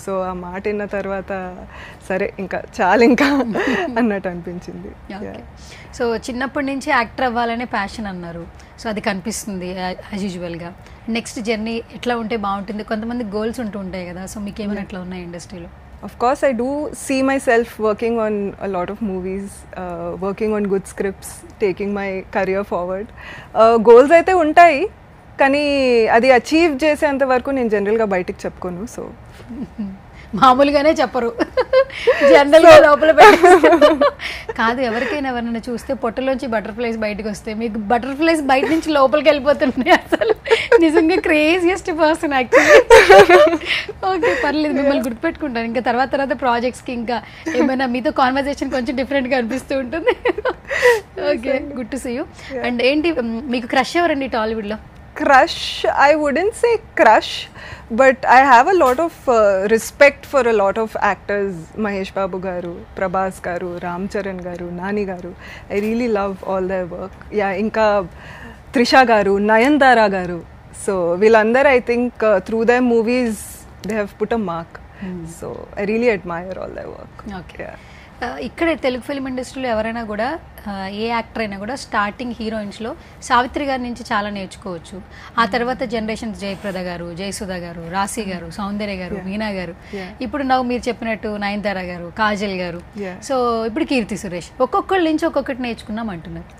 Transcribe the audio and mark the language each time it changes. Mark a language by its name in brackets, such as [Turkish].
[Telugu] So ఆ మాట విన్న తర్వాత సరే ఇంకా చాలా ఇంకా అన్నట్టు అనిపించింది. సో చిన్నప్పటి నుంచి యాక్టర్ అవ్వాలనే ప్యాషన్ అన్నారు, సో అది కనిపిస్తుంది యాజ్ యూజువల్గా. నెక్స్ట్ జర్నీ ఎట్లా ఉంటే బాగుంటుంది? కొంతమంది గోల్స్ ఉంటూ ఉంటాయి కదా, సో మీకు ఏమైనా ఎట్లా ఉన్నాయి ఇండస్ట్రీలో? [English] Of course, I do see myself working on a lot of movies, working on good scripts, taking my career forward. [Telugu] Goals అయితే ఉంటాయి, కానీ అది అచీవ్ చేసేంత వరకు నేను జనరల్గా బయటికి చెప్పుకోను. సో మామూలుగానే చెప్పరు, జనరల్గా లోపల కాదు. ఎవరినైనా చూస్తే పొట్టలోంచి బటర్ఫ్లైస్ బయటకు వస్తాయి, మీకు బటర్ఫ్లైస్ బయట నుంచి లోపలికి వెళ్ళిపోతున్నాయి. అసలు నిజంగా క్రేజియస్ట్ పర్సన్ యాక్చువల్లీ. ఓకే పర్లేదు, మిమ్మల్ని గుర్తుపెట్టుకుంటాను ఇంకా తర్వాత ప్రాజెక్ట్స్కి, ఇంకా ఏమైనా మీతో కాన్వర్జేషన్ కొంచెం డిఫరెంట్గా అనిపిస్తూ ఉంటుంది. [English] Okay, good to see you. [Telugu] And ఏంటి మీకు క్రష్ ఎవరండి టాలీవుడ్లో? [English] Crush, I wouldn't say crush, but I have a lot of respect for a lot of actors. Mahesh Babu garu, Prabhas garu, Ram Charan garu, Nani garu. I really love all their work. Yeah, inka Trisha garu, Nayandara garu. So villandar I think through their movies they have put a mark. So I really admire all their work. Okay. Yeah. [Telugu] ఇక్కడ Telugu film ఇండస్ట్రీలో ఎవరైనా కూడా ఏ actor అయినా కూడా starting హీరోయిన్స్లో Savitri గారి నుంచి చాలా నేర్చుకోవచ్చు. ఆ తర్వాత జనరేషన్స్ జయప్రద గారు, జయసుధ గారు, రాశి గారు, సౌందర్య గారు, మీనా గారు, ఇప్పుడు మీరు చెప్పినట్టు నయనతార గారు, కాజల్ గారు, సో ఇప్పుడు కీర్తి సురేష్, ఒక్కొక్కళ్ళ నుంచి ఒక్కొక్కటి నేర్చుకున్నాం అంటున్నారు.